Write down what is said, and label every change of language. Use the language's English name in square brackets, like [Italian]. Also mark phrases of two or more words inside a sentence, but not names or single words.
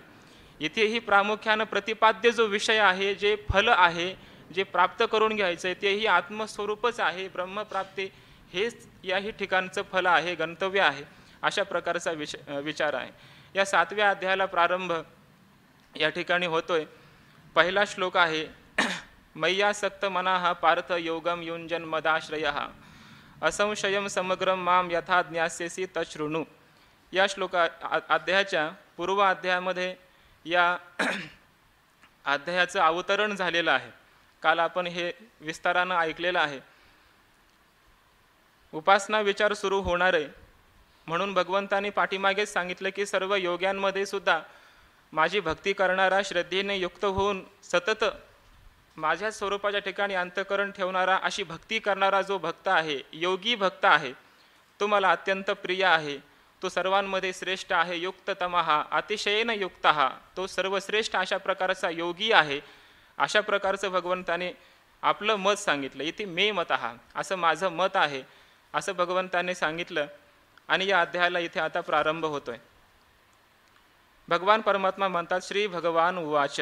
[Marathi] इथेही प्रामुख्यानं प्रतिपाद्य जो विषय आहे, जे फल आहे, जे प्राप्त करून घ्यायचं आहे, तेही आत्मस्वरूपच आहे. ब्रह्मप्राप्ती हेच याही ठिकाणचं फल आहे, गंतव्य आहे. अशा प्रकारचा विचार आहे. या 7व्या अध्यायाला प्रारंभ या ठिकाणी होतोय. पहिला श्लोक आहे [Sanskrit] मय्यासक्त मनाः पार्थ योगम युञ्जन मदाश्रयः असंशयम समग्रम माम यथा ज्ञास्यसि तच्छृणु. [Marathi] या अध्यायाच्या पूर्व अध्यायामध्ये या अध्यायाचं अवतरण झालेलं आहे. काल आपण हे विस्तारानं ऐकलेलं आहे. उपासना विचार सुरू होणार आहे म्हणून भगवंतांनी पाठीमागेच सांगितलं की सर्व योग्यांमध्ये सुद्धा माझी भक्ती करणारा, श्रद्धेने युक्त होऊन सतत माझ्या स्वरूपाच्या ठिकाणी अंतःकरण ठेवणारा, अशी भक्ती करणारा जो भक्त आहे, योगी भक्त आहे, तो मला अत्यंत प्रिय आहे. तो सर्वांमध्ये श्रेष्ठ आहे. [Sanskrit] युक्ततमः अतिशयेन युक्तः, [Marathi] तो सर्वश्रेष्ठ अशा प्रकारचा योगी आहे. अशा प्रकारचं भगवंताने आपलं मत सांगितलं. इथे [Sanskrit] मे मतः, [Marathi] असं माझं मत आहे, असं भगवंताने सांगितलं. आणि या अध्यायाला इथे आता प्रारंभ होतोय. भगवान परमात्मा म्हणतात [Sanskrit] श्री भगवान उवाच.